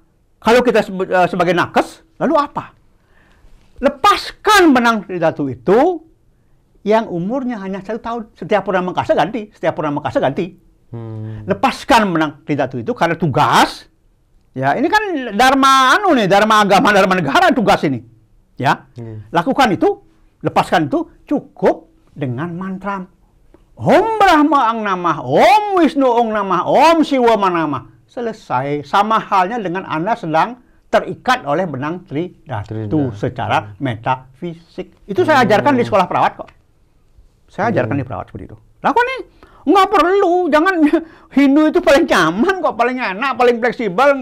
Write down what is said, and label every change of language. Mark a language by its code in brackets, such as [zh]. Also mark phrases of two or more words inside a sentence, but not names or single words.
[id] Kalau kita sebagai nakes, lalu apa? Lepaskan benang Tridatu itu yang umurnya hanya 1 tahun. Setiap Purnama Kase ganti. Lepaskan benang Tridatu itu karena tugas. Ya, ini kan dharma dharma agama, dharma negara tugas ini. Ya. Lakukan itu, lepaskan itu cukup dengan mantra [sa] ॐ ब्रह्मा अं नमः ॐ विष्णु उं नमः ॐ शिव मं नमः. [id] Selesai. Sama halnya dengan Anda sedang terikat oleh benang Tridatu secara metafisik. Itu saya ajarkan di sekolah perawat kok. Saya ajarkan di perawat seperti itu. Lakukan nih. Nggak perlu, jangan. Hindu itu paling nyaman kok, paling enak, paling fleksibel.